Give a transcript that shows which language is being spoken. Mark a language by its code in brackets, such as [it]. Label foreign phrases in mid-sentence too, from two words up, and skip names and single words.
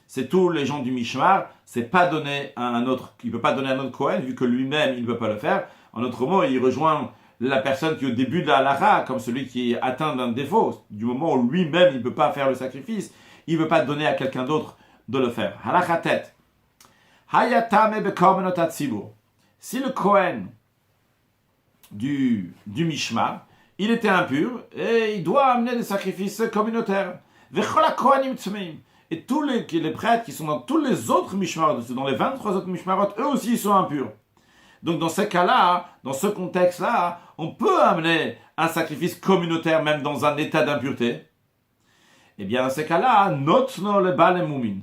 [fr] C'est tous les gens du Mishmar, c'est pas donné à un autre, il ne peut pas donner à un autre Kohen, vu que lui-même, il ne peut pas le faire. En d'autres mots, il rejoint la personne qui est au début de la halakha, comme celui qui est atteint d'un défaut. Du moment où lui-même, il ne peut pas faire le sacrifice, il ne peut pas donner à quelqu'un d'autre de le faire. [he] הלכה ט. היה טמא בקרבנות הציבור. [fr] Si le Kohen du Mishmar, il était impur et il doit amener des sacrifices communautaires. [he] וכל כהנים טמאים. [fr] Et tous les prêtres qui sont dans tous les autres mishmarot, dans les 23 autres mishmarot, eux aussi ils sont impurs. Donc dans ces cas-là, dans ce contexte-là, on peut amener un sacrifice communautaire même dans un état d'impureté. Eh bien dans ces cas-là, [he] נותנו לבעלי מומין.